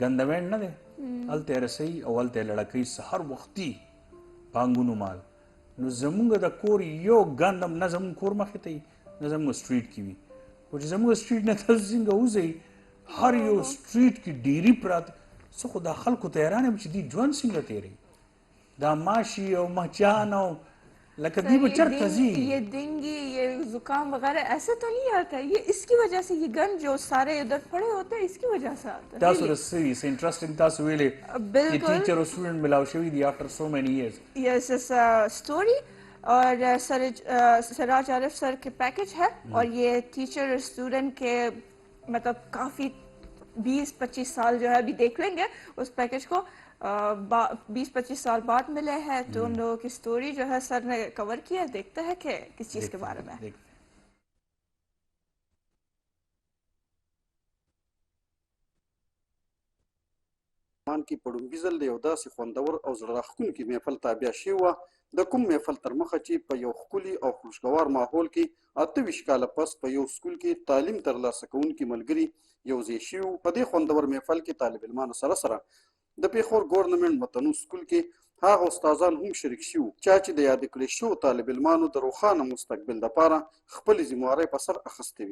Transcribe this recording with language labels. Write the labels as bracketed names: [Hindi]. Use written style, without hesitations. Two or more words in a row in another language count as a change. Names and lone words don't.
[Pashto] ګندوینډ نه دی هلته یې رسوي او هلته یې لړکوي سهار وختي پانګونو مال نو زمونږ د کور یو ګند هم نه زمونږ کور مخې ته وي نه زمونږ سټریټ کې وي خو چې زمونږ سټریټ نه تاسو څنګه وځئ هر یو سټریټ کې ډیري پراته زه خو دا خلکو ته حیران یم چې دوی ژوند څنګه تېروي دا ماشي او مچان او لکه دوی به چېرته ځي [Urdu] یہ ڈینگی یہ زکام وغیرہ ایسے تو نہیں آتا ہے یہ اس کی وجہ سے یہ گند جو سارے ادھر پڑے ہوتے ہیں اس کی وجہ سے آتا ہے. [Pashto] تاسو رسوي څه انټرسټینګ تاسو ویلې بالکل ټیچر او سټوډنټ ملاو شوي دي [English] after so many years. yes story [Urdu] اور سراج عارف سر کے پیکج ہے اور یہ ٹیچر اور اسٹوڈنٹ کے مطلب کافی 20-25 سال جو ہے ابھی دیکھ لیں گے اس پیکج کو 20-25 سال بعد ملے ہیں تو ان لوگوں کی سٹوری جو ہے سر نے کور کیا دیکھتے ہیں کہ کس چیز کے بارے میں. [Pashto] مان کې په ډومبي ځل د یو داسې خوندور او زړه راښکونکي محفل تابع شوي وه د کوم محفل تر مخه چې په یو ښکلي او خوشګوار ماحول کې 28 کاله پس په یو سکول کې تعلیم ترلاسه کوونکي ملګري یو ځای شوي وو. په دې خوندور محفل کې طالب علمانو سره د پېښور ګورنمنټ متنو سکول کې هغه استادان هم شریک شوي وو چا چې د یاد کړی شوو طالب علمانو د روښانه مستقبل دپاره خپلې ذمهوارۍ په سر اخیستې وي.